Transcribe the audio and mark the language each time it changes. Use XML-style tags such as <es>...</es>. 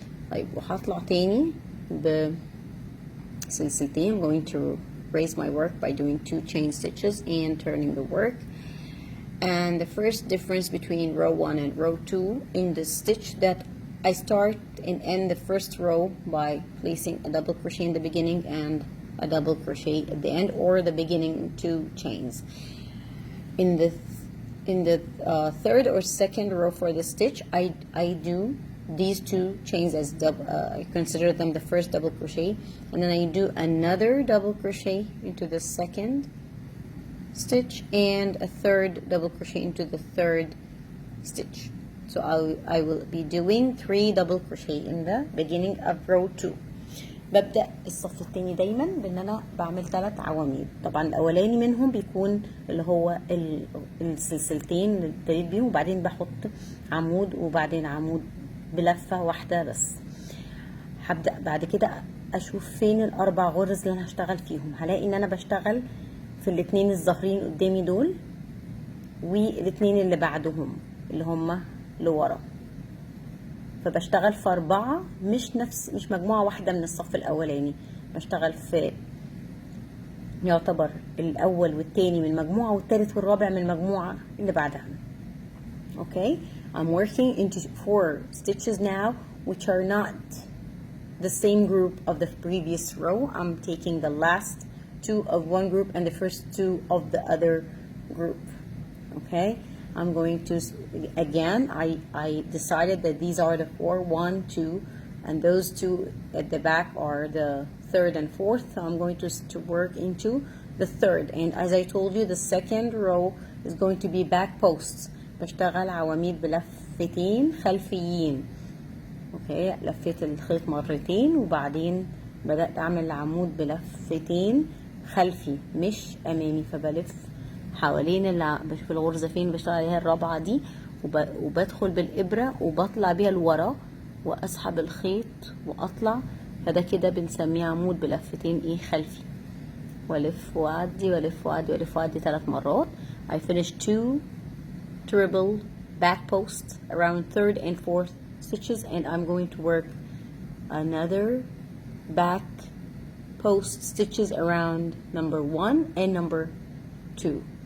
<ar>طيب وهطلع تاني بسلسلتين.</ar> <en>I'm going to raise my work by doing 2 chain stitches and turning the work. And the first difference between row 1 and row 2 in the stitch that I start and end the first row by placing a double crochet in the beginning and a double crochet at the end, or the beginning 2 chains. In the third or second row for the stitch, I do these 2 chains as double. I consider them the first double crochet, and then I do another double crochet into the second stitch and a third double crochet into the third stitch. So I will be doing 3 double crochet in the beginning of row 2.</en> <ar>ببدأ الصف التاني دايما بان انا بعمل 3 عواميد. طبعا الاولاني منهم بيكون اللي هو السلسلتين اللي ابتديت بيهم، وبعدين بحط عمود وبعدين عمود بلفة واحدة بس. هبدأ بعد كده اشوف فين ال4 غرز اللي انا هشتغل فيهم. هلاقي ان انا بشتغل في الاتنين الظاهرين قدامي دول والاتنين اللي بعدهم اللي هما لورا، فبشتغل في 4 مش مجموعة واحدة من الصف الأولاني. بشتغل في يعتبر الأول والتاني من مجموعة والتالت والرابع من المجموعة اللي بعدها.</ar> <en>Okay, I'm working into 4 stitches now which are not the same group of the previous row. I'm taking the last 2 of one group and the first 2 of the other group. Okay, I'm going to, again, I decided that these are the 4, 1, 2, and those 2 at the back are the 3rd and 4th. So I'm going to work into the 3rd, and as I told you, the second row is going to be back posts.</en> <ar>بشتغل عواميد بلفتين خلفيين. اوكي، لفيت الخيط مرتين وبعدين بدأت اعمل عمود بلفتين خلفي مش امامي، فبلف حوالين بشوف الغرزة فين بشتغل عليها الرابعة دي، وبدخل بالإبرة وبطلع بيها لورا واسحب الخيط واطلع، فده كده بنسميه عمود بلفتين خلفي. والف واعدي والف واعدي والف واعدي 3 مرات.</ar> <en>I finished 2 triple back posts around 3rd and 4th stitches, and I'm going to work another back post stitches around number 1 and number 2.</en>